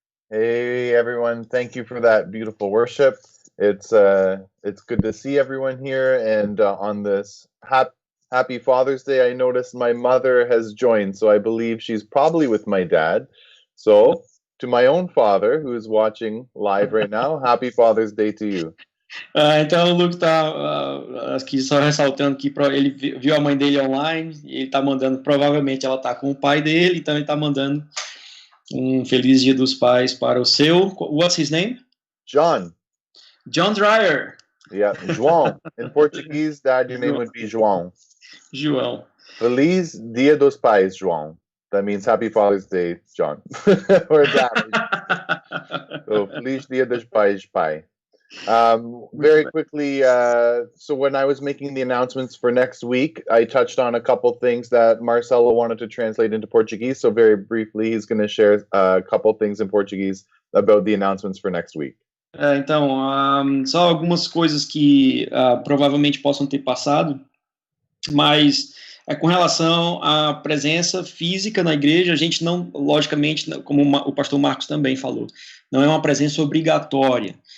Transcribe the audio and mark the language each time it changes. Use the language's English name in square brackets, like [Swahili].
[English] Hey everyone, thank you for that beautiful worship. It's good to see everyone here, and on this happy Father's Day, I noticed my mother has joined, so I believe she's probably with my dad. So, to my own father, who is watching live right now, happy Father's Day to you. [Portuguese] Então o Luke tá aqui só ressaltando que ele viu a mãe dele online e ele tá mandando, provavelmente ela tá com o pai dele, então ele tá mandando feliz Dia dos Pais para o seu, [English] what's his name? John Dreyer. Yeah, João. In Portuguese, Dad, your name would be João. João. [Portuguese] Feliz Dia dos Pais, João. [English] That means Happy Father's Day, John. Or Dad. So, [Portuguese] Feliz Dia dos Pais, pai. [English] Very quickly, so when I was making the announcements for next week, I touched on a couple things that Marcelo wanted to translate into Portuguese. So very briefly, he's going to share a couple things in Portuguese about the announcements for next week. [Portuguese] Então, só algumas coisas que provavelmente possam ter passado, mas com relação à presença física na igreja, a gente não, logicamente, como o pastor Marcos também falou, não é uma presença obrigatória.